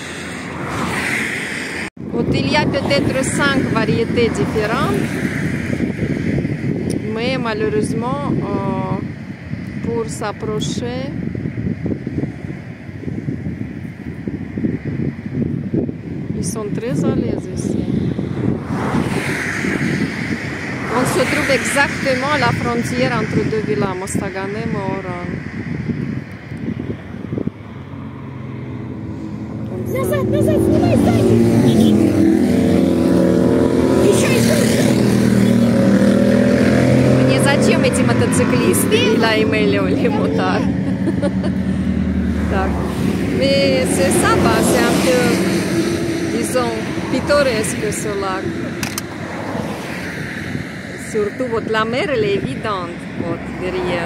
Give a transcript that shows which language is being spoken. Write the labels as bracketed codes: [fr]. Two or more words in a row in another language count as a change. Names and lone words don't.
[fr] Il y a peut-être 5 variétés différentes, mais malheureusement, pour s'approcher, ils sont très à l'aise ici. On se trouve exactement à la frontière entre deux villas, Mostaganem et Oran. [ru] Назад, назад, снимай сзади! Мне зачем эти мотоциклисты? [fr] Il a aimé les motards. Mais c'est sympa, c'est un peu, disons, pittoresque ce lac. Surtout, la mer, elle est évidente, derrière.